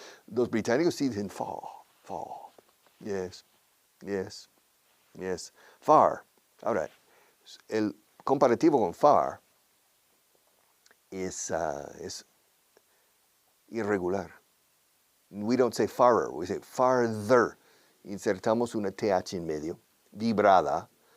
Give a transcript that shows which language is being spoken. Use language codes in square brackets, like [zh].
[es] Los británicos sí dicen [en] fall, fall. Yes, yes, yes. Far. [es] Ahora, el comparativo con far es irregular. [en] We don't say farer, we say farther. [es] Insertamos una TH en medio, vibrada.